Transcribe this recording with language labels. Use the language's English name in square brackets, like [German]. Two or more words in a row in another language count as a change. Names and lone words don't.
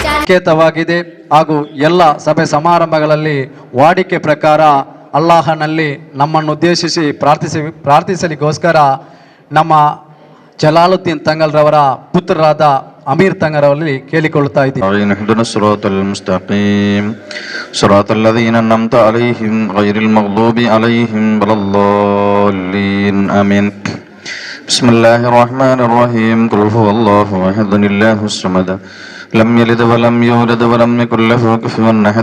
[Kannada] ಸಂಕೇತವಾಗಿದೆ ಹಾಗೂ ಎಲ್ಲ ಸಭೆ ಸಮಾರಂಭಗಳಲ್ಲಿ ವಾಡಿಕೆ ಪ್ರಕಾರ ಅಲ್ಲಾಹನಲ್ಲಿ ನಮ್ಮನ್ನು ಉದ್ದೇಶಿಸಿ ಪ್ರಾರ್ಥಿಸಲಿಗೋಸ್ಕರ ನಮ್ಮ ಜಲಾಲುದ್ದೀನ್ ತಂಗಲ್ರವರ ಪುತ್ರರಾದ ಅಮೀರ್ ತಂಗರವರಲ್ಲಿ ಕೇಳಿಕೊಳ್ಳುತ್ತಾ ಇದ್ದೀವಿ. [Arabic] بسم الله الرحمن الرحيم. قل هو الله أحد الله الصمد لم يلد ولم يولد ولم يكن له كفوا أحد.